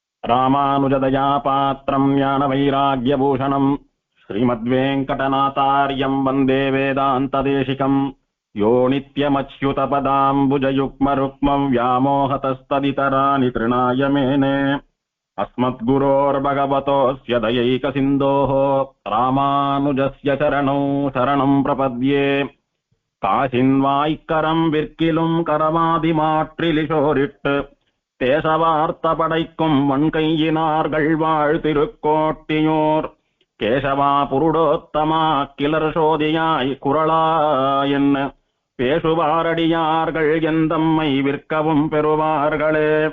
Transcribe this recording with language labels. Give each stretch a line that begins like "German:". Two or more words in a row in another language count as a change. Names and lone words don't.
Sanskrit: रामानुजदया पात्रं ज्ञान वैराग्यभूषणं श्रीमद्वेङ्कटनाथार्यं वन्दे वेदान्तदेशिकं यो नित्यमच्युतपदाम्बुजयुग्मरुक्मम् व्यामोहतस्तदितराणि तृणाय मेने अस्मद्गुरोर्भगवतोऽस्य दयैकसिन्धोः रामानुजस्य चरणौ शरणं प्रपद्ये
Tamil: காசின்வாய்க்கரம் விற்கிலும் கரமாதிமாற்றிலிசோரிட்டு தேசவார்த்த படைக்கும் வன்கையினார்கள் வாழ் திருக்கோட்டியோர் கேசவா புருடோத்தமா கிளர் சோதியாய் குரலா என்ன பேசுவாரடியார்கள் எந்தம்மை விற்கவும் பெறுவார்களே.